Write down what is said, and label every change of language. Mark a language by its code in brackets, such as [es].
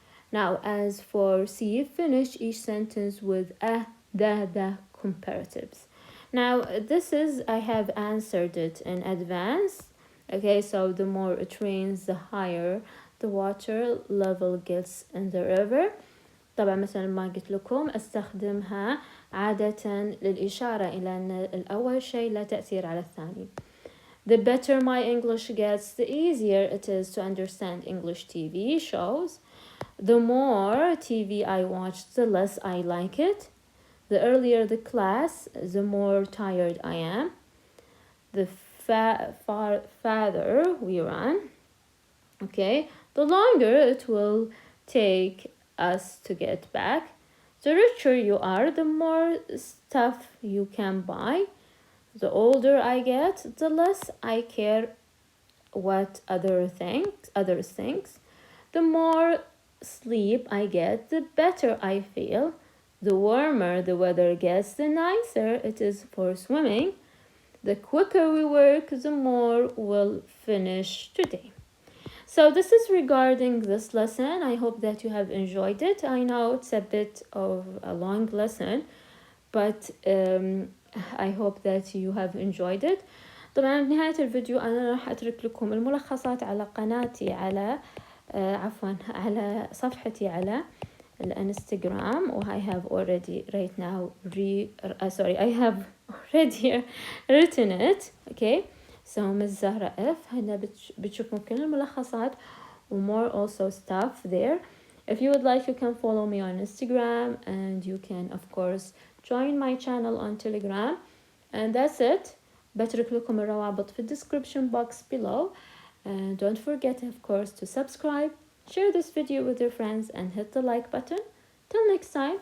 [en] Now, as for C, finish each sentence with the comparatives. Now, this is, I have answered it in advance. Okay, so the more it rains, the higher the water level gets in the river. [ar] طبعا مثل ما قلت لكم استخدمها عادة للإشارة إلى أن الأول شيء لا تأثير على الثاني. [en] The better my English gets, the easier it is to understand English TV shows. The more TV I watch, the less I like it. The earlier the class, the more tired I am. The farther we run, okay, the longer it will take us to get back. The richer you are, the more stuff you can buy. The older I get, the less I care what others think. The more sleep I get, the better I feel. The warmer the weather gets, the nicer it is for swimming. The quicker we work, the more we'll finish today. So this is regarding this lesson. I hope that you have enjoyed it. I know it's a bit of a long lesson, but I hope that you have enjoyed it. [ar] طبعا بنهاية الفيديو أنا راح أترك لكم الملخصات على قناتي على على صفحتي على الانستقرام. [en] I have already right now I have already written it. Okay, so Miss Zahra F. [ar] هنا بتشوفون كل الملخصات و [en] more also stuff there. If you would like, you can follow me on Instagram, and you can of course join my channel on Telegram. And that's it. [ar] بترك لكم الروابط في [en] description box below. And don't forget, of course, to subscribe, share this video with your friends, and hit the like button. Till next time,